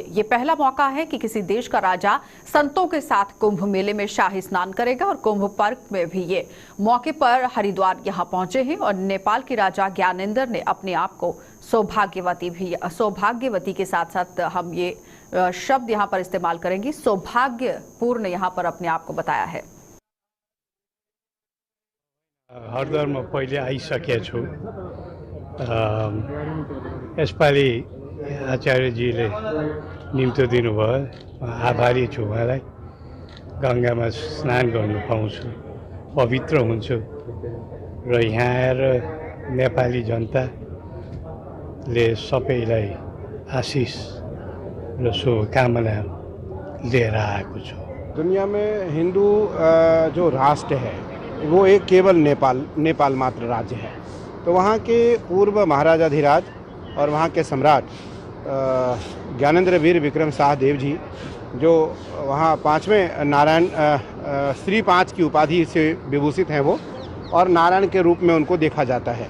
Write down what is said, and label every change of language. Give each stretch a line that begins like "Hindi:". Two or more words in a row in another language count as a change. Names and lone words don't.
Hindi: ये पहला मौका है कि किसी देश का राजा संतों के साथ कुंभ मेले में शाही स्नान करेगा और कुंभ पर्व में भी ये मौके पर हरिद्वार यहाँ पहुंचे हैं और नेपाल के राजा ज्ञानेंद्र ने अपने आप को सौभाग्यवती के साथ साथ हम ये शब्द यहाँ पर इस्तेमाल करेंगे, सौभाग्यपूर्ण यहाँ पर अपने आप को बताया है।
Nepali: हरिद्वारमा पहिले आइसकेको छु। यसपालि आचार्यजीले निम्तो दिनुभयो, आभारी छु उहाँलाई। गङ्गामा स्नान गर्नु पाउँछु, पवित्र हुन्छु र यहाँ आएर नेपाली जनताले सबैलाई आशिष र शुभकामना लिएर आएको छु।
Hindi: दुनिया में हिंदू जो राष्ट्र है वो एक केवल नेपाल मात्र राज्य है। तो वहाँ के पूर्व महाराजाधिराज और वहाँ के सम्राट ज्ञानेंद्र वीर विक्रम शाहदेव जी, जो वहाँ पांचवें नारायण श्री 5 की उपाधि से विभूषित हैं वो, और नारायण के रूप में उनको देखा जाता है।